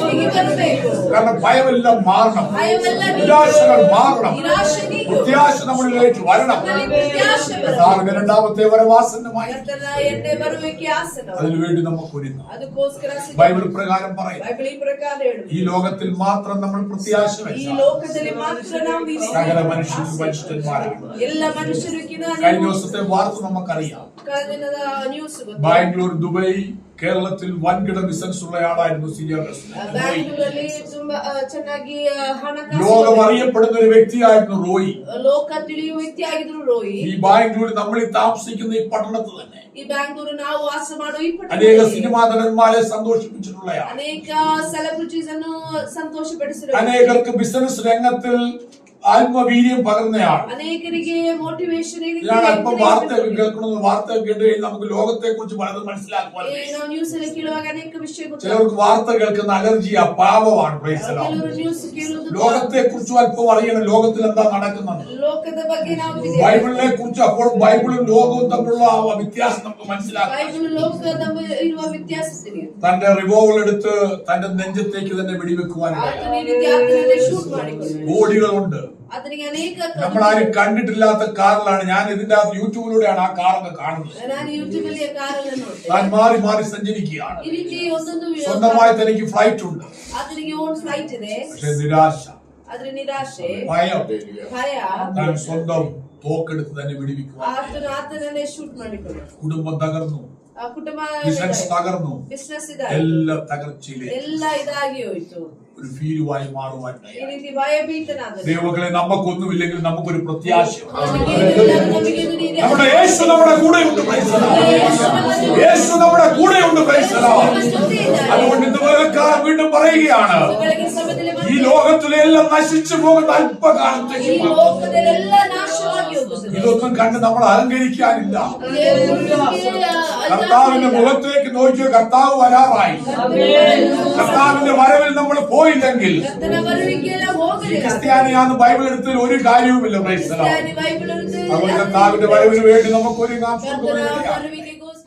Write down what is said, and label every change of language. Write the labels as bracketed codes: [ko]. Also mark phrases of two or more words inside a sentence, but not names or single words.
[kn] ಹೀಗೆ ಬರಬೇಕು. [ml] കാരണം ഭയമെല്ലാം മാറണം. [kn] ಭಯವೆಲ್ಲ [ml] നിരാശകൾ മാറണം. [kn] ನಿರಾಶೆ ನೀಗು. [ml] പ്രത്യാശ നമ്മളിലേക്ക് വരണം. [kn] ಪ್ರತ್ಯಾಶೆ ಬರಬೇಕು. [ml] കർത്താവിന്റെ രണ്ടാമത്തെ വരവാസന്നമായി [kn] ಕರ್ತನ ಎಣ್ಣೆ ಬರುವಿಕೆ ಆಸನ. [ml] അതിനുവേണ്ടി നമുക്ക് ഒരുങ്ങാം. [kn] ಅದಕ್ಕೋಸ್ಕರ [ml] ബൈബിൾ പ്രകാരം പറയും, [kn] ಬೈಬಲ್ ಈ ಪ್ರಕಾರ ಹೇಳು. [ml] ഈ ലോകത്തിൽ മാത്രം നമ്മൾ പ്രത്യാശ [kn] ಈ [ml] വെച്ചാൽ [kn] ಲೋಕದಲ್ಲಿ ಮಾತ್ರ ನಾವು [ml] സകല മനുഷ്യരും വഞ്ചിതന്മാരാണ്. [kn] ಎಲ್ಲ മനുഷ്യರಿಗಿನ [ml] കഴിഞ്ഞ ദിവസത്തെ വാർത്ത നമുക്കറിയാം. [kn] ದಿನದ ನ್ಯೂಸ್ ಗೊತ್ತು. [ml] ബാംഗ്ലൂർ, ദുബൈ, കേരളത്തിൽ വൻകിട ബിസിനസ് ഉള്ള ആളായിരുന്നു സീരിയസ്. [kn] ಬ್ಯಾಂಗ್ಳೂರಲ್ಲಿ ತುಂಬಾ ಚೆನ್ನಾಗಿ ಹಣಕಾಸು [ml] ലോകം അറിയപ്പെടുന്ന ഒരു വ്യക്തിയായിരുന്നു റോയി. [kn] ಲೋಕ ತಿಳಿಯುವ ವ್ಯಕ್ತಿ ಆಗಿದ್ರು ರೋಹಿ. [ml] ഈ ബാംഗ്ലൂരിൽ നമ്മൾ ഈ താമസിക്കുന്ന ഈ പട്ടണത്തിൽ തന്നെ [kn] ಈ ಬ್ಯಾಂಗ್ಳೂರು ನಾವು ವಾಸ ಮಾಡುವ ಈ [ml] അനേക [kn] ಪಟ್ಟಣದಲ್ಲಿ [ml] സിനിമാ നടന്മാരെ സന്തോഷിപ്പിച്ചിട്ടുള്ളയാണ്. [kn] ಅನೇಕ ಸೆಲೆಬ್ರಿಟೀಸ್ ಅನ್ನು ಸಂತೋಷಪಡಿಸಿರುವ [ml] അനേകർക്ക് ബിസിനസ് രംഗത്തിൽ ആത്മവീര്യം പകർന്നയാൾ. [kn] ಅನೇಕರಿಗೆ ಮೋಟಿವೇಶನ್ [ml] ഞാൻ അല്പം വാർത്ത കേൾക്കുന്നത്, വാർത്ത കേട്ട് കഴിഞ്ഞാൽ നമുക്ക് ലോകത്തെ കുറിച്ച് പലതും മനസ്സിലാക്കുവാൻ. [kn] ನಾವು ನ್ಯೂಸ್ ಅಲ್ಲಿ ಕೇಳುವಾಗ ಅನೇಕ ವಿಷಯ ಗೊತ್ತಾಗುತ್ತೆ. [ml] ചിലർക്ക് വാർത്ത കേൾക്കുന്ന അലർജിയാ, പാപമാണ്. [en] Praise the Lord. [kn] ಕೆಲವರು ನ್ಯೂಸ್ ಕೇಳುವುದು [ml] ലോകത്തെ കുറിച്ച് അല്പം അറിയണം, ലോകത്തിൽ എന്താ നടക്കുന്നത്. [kn] ಲೋಕದ ಬಗ್ಗೆ ನಾವು [ml] ബൈബിളിനെ കുറിച്ച് അപ്പോൾ ബൈബിളും ലോകവും തമ്മിലുള്ള ആ വ്യത്യാസം നമുക്ക് മനസ്സിലാക്കാം. [kn] ಬೈಬಲ್ ಲೋಕದ ಇರುವ ವ್ಯತ್ಯಾಸ ತಿಳಿಯುತ್ತೆ. [ml] തന്റെ റിവോൾവർ എടുത്ത് തന്റെ നെഞ്ചത്തേക്ക് തന്നെ വെടിവെക്കുവാൻ [kn] ಆತನ ಈ ರೀತಿ ಆತನನ್ನೇ ಶೂಟ್ ಮಾಡಿಕೊಂಡು [ml] ബോഡികളുണ്ട്. [kn] ಆತನಿಗೆ ಅನೇಕ [ml] നമ്മളാരും കണ്ടിട്ടില്ലാത്ത കാറിലാണ്. ഞാൻ ഇതിന്റെ അകത്ത് യൂട്യൂബിലൂടെയാണ് ആ കാറൊക്കെ കാണുന്നത്. [kn] ನಾನು ಯೂಟ್ಯೂಬ್ ಅಲ್ಲಿ ಕಾರನ್ನು ನೋಡ್ತೇನೆ. [ml] താൻ മാറി മാറി സഞ്ചരിക്കുകയാണ്. [kn] ಈ ರೀತಿ ಒಂದೊಂದು [ml] സ്വന്തമായി തനിക്ക് ഫ്ലൈറ്റ് ഉണ്ട്. [kn] ಆತನಿಗೆ [en] own flight [kn] ಇದೆ. [ml] പക്ഷെ നിരാശ, [kn] ಆದ್ರೆ ನಿರಾಶೆ, [ml] ഭയം, [kn] ಭಯ, [ml] താൻ സ്വന്തം തോക്കെടുത്ത് തന്നെ വെടിവെക്കുവാൻ. [kn] ಆತನನ್ನೇ ಶೂಟ್ ಮಾಡಿಕೊಂಡು [ml] കുടുംബം തകർന്നു, [kn] ಆ ಕುಟುಂಬ [ml] ബിസിനസ് തകർന്നു, [kn] ಬಿಸ್ನೆಸ್ ಇದೆ, [ml] എല്ലാം തകർച്ചയിലെ [kn] ಎಲ್ಲ ಇದಾಗಿ ಹೋಯ್ತು. [ml] ഒരു ഭീരുവായി മാറുവാൻ. [kn] ಈ ರೀತಿ ಭಯಭೀತನಾದ [ml] ദൈവങ്ങളെ നമുക്കൊന്നുമില്ലെങ്കിൽ നമുക്കൊരു പ്രത്യാശയുണ്ട്. [kn] ನಮಗೆ [ml] നമ്മുടെ യേശു നമ്മുടെ കൂടെയുണ്ട്. [en] Praise the Lord. [ml] യേശു നമ്മുടെ കൂടെയുണ്ട്. [en] Praise the Lord. [ml] അതുകൊണ്ട് ഇന്ന് പകൽക്കാലം വീണ്ടും പറയുകയാണ്, ഈ ലോകത്തിലെ എല്ലാം നശിച്ചു പോകുന്ന അല്പകാലത്തേക്ക് [kn] ಈ ಲೋಕದಲ್ಲೆಲ್ಲ ನಾಶವಾಗಿ ಹೋಗುತ್ತದೆ. [ml] ഇതൊന്നും കണ്ട് നമ്മൾ അഹങ്കരിക്കാനില്ല. [kn] ದೇವರಿಗೆ [ml] കർത്താവിന്റെ മുഖത്തേക്ക് നോക്കിയ കർത്താവ് വരാറായി. കർത്താവിന്റെ വരവിൽ നമ്മൾ പോയില്ലെങ്കിൽ [kn] ಕರ್ತನ ಬರುವಿಕೆಲ್ಲ ಹೋಗಲಿಲ್ಲ. [ml] ക്രിസ്ത്യാനിയാന്ന് ബൈബിൾ എടുത്തതിൽ ഒരു കാര്യവുമില്ല. [en] Praise the Lord. [kn] ಬೈಬಲ್ [ml] അതുകൊണ്ട് കർത്താവിന്റെ വരവിന് വേണ്ടി നമുക്കൊരു [kn] ಕರ್ತನ ಬರುವಿಕೆಗೂ